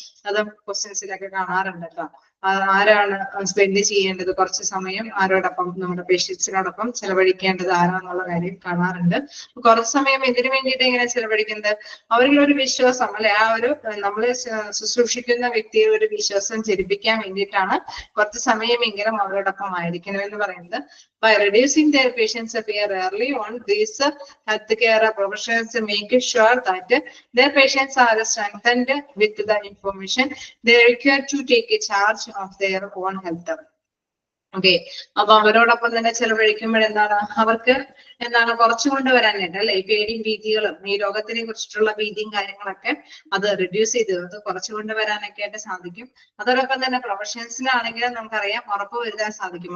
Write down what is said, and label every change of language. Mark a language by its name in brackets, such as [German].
[Malayalam] അത് ക്വസ്റ്റ്യൻസിലൊക്കെ കാണാറുണ്ട് കേട്ടോ. ആരാണ് സ്പെൻഡ് ചെയ്യേണ്ടത് കുറച്ച് സമയം ആരോടൊപ്പം, നമ്മുടെ പേഷ്യൻസിനോടൊപ്പം ചെലവഴിക്കേണ്ടത് ആരാന്നുള്ള കാര്യം കാണാറുണ്ട്. കുറച്ച് സമയം എന്തിനു വേണ്ടിയിട്ട് എങ്ങനെ ചെലവഴിക്കുന്നത്? അവരിൽ ഒരു വിശ്വാസം അല്ലെ, ആ ഒരു നമ്മളെ ശുശ്രൂഷിക്കുന്ന വ്യക്തിയെ ഒരു വിശ്വാസം ജനിപ്പിക്കാൻ വേണ്ടിയിട്ടാണ് കുറച്ച് സമയമെങ്കിലും അവരോടൊപ്പം ആയിരിക്കണം എന്ന് പറയുന്നത്. [English] By reducing their patients' fear early on, these healthcare professionals make sure that their patients are strengthened with the information they require to take a charge of their own health. [Malayalam] Okay, അപ്പൊ അവരോടൊപ്പം തന്നെ ചെലവഴിക്കുമ്പോൾ അവർക്ക് കുറച്ചു കൊണ്ടുവരാനായിട്ട് അല്ലെ, ഈ പേടിയും ഭീതികളും ഈ രോഗത്തിനെ കുറിച്ചിട്ടുള്ള ഭീതിയും കാര്യങ്ങളൊക്കെ അത് റിഡ്യൂസ് ചെയ്ത് കുറച്ചു കൊണ്ടുവരാനൊക്കെ ആയിട്ട് സാധിക്കും. അതോടൊപ്പം തന്നെ പ്രൊഫഷണൽസിനാണെങ്കിലും നമുക്കറിയാം ഉറപ്പ് വരുത്താൻ സാധിക്കും.